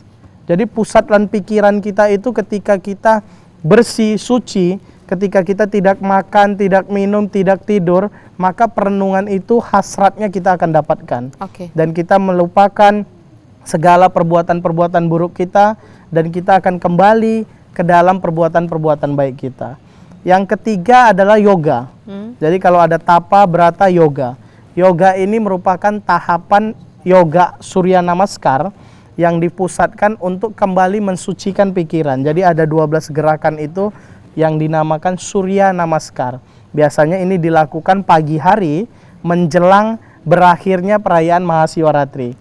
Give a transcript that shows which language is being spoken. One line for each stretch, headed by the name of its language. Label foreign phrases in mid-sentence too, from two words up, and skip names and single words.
Indonesian: Jadi pusat dan pikiran kita itu ketika kita bersih, suci, ketika kita tidak makan, tidak minum, tidak tidur, maka perenungan itu hasratnya kita akan dapatkan. Dan kita melupakan segala perbuatan-perbuatan buruk kita, dan kita akan kembali ke dalam perbuatan-perbuatan baik kita. Yang ketiga adalah yoga. Jadi kalau ada tapa, brata, yoga. Yoga ini merupakan tahapan yoga Surya Namaskar yang dipusatkan untuk kembali mensucikan pikiran. Jadi ada 12 gerakan itu yang dinamakan Surya Namaskar. Biasanya ini dilakukan pagi hari menjelang berakhirnya perayaan Mahasiwaratri.